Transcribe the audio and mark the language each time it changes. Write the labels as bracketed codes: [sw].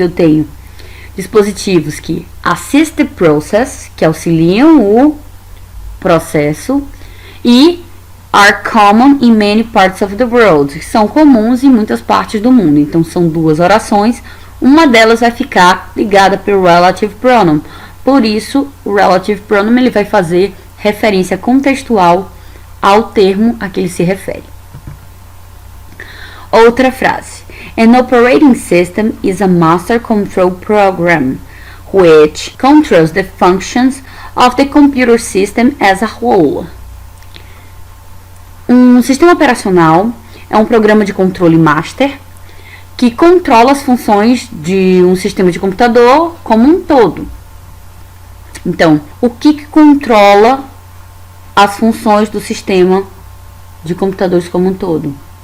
[pt] Eu tenho dispositivos que [en] assist the process, [pt] que auxiliam o processo, e [en] are common in many parts of the world, [pt] que são comuns em muitas partes do mundo. Então, são duas orações, uma delas vai ficar ligada pelo relative pronoun. Por isso, o relative pronoun ele vai fazer referência contextual ao termo a que ele se refere. Outra frase. [en] An operating system is a master control program, which controls the functions of the computer system as a whole. [pt] Um sistema operacional é um programa de controle master que controla as funções de um sistema de computador como um todo. Então, o que controla as funções do sistema de computadores como um todo?